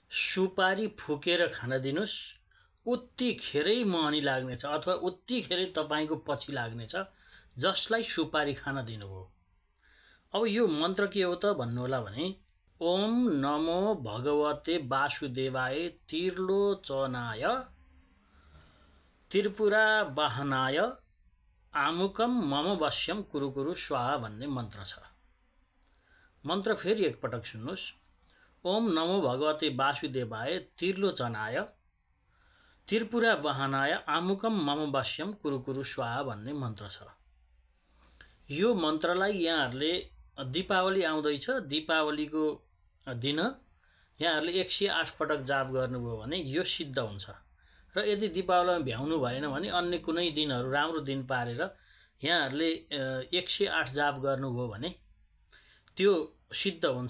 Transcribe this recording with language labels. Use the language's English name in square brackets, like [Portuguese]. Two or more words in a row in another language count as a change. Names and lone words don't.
[Nepali] सुपारी फुकेर खान दिनुस्, उत्तिखेरै महनी लाग्नेछ अथवा उत्तिखेरै तपाईँको पछि लाग्नेछ जसलाई सुपारी खान दिनुभयो। अब यो मन्त्र के हो त भन्नुहोला भने [Sanskrit] ओम नमो भगवते वासुदेवाय त्रिलोचनाय त्रिपुरा वाहनाय आमुकम मम वश्यम कुरु कुरु स्वाहा [Nepali] भन्ने मन्त्र छ। मन्त्र फेरि एकपटक सुन्नुहोस्। [Sanskrit] ओम नमो भगवते वासुदेवाय त्रिलोचनाय त्रिपुरा वाहनाय आमुकम मम वश्यम कुरु कुरु स्वाहा [Nepali] भन्ने मन्त्र छ। यो मन्त्रलाई यहाँहरूले दीपावली आउँदैछ, दीपावलीको दिन यहाँहरूले 108 पटक जाप गर्नुभयो भने यो सिद्ध हुन्छ। र यदि दीपावलीमा भ्याउनु भएन भने अन्य कुनै दिनहरू राम्रो दिन पारेर यहाँहरूले 108 जाप गर्नुभयो भने त्यो सिद्ध हुन्छ।